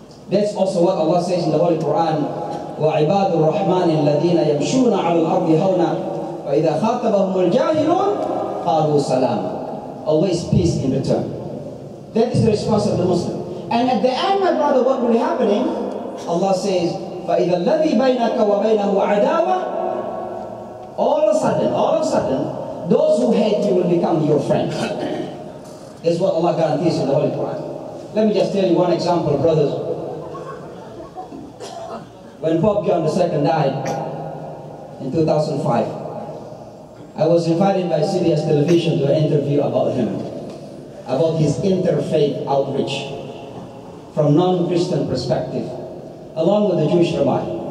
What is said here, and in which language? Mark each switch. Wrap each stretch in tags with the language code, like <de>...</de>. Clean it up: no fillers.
<en>That's also what Allah says in the Holy Quran.</en> <ar>وَعِبَادُ الرَّحْمَنِ الَّذِينَ يَمْشُونَ عَلَى الْأَرْضِ هَوْنًا وَإِذَا خَاطَبَهُمُ الْجَاهِلُونَ قَالُوا سَلَامًا.</ar> <en>Always peace in return. That is the response of the Muslim. And at the end, my brother, what will be happening? Allah says,</en> <ar>فَإِذَا الَّذِي بَيْنَكَ وَبَيْنَهُ عَدَاوَةٌ.</ar> <en>All of a sudden, those who hate you will become your friends. That's what Allah guarantees in the Holy Quran. Let me just tell you one example, brothers. When Pope John II died in 2005, I was invited by CBS television to an interview about him, about his interfaith outreach from non-Christian perspective, along with the Jewish rabbi.</en>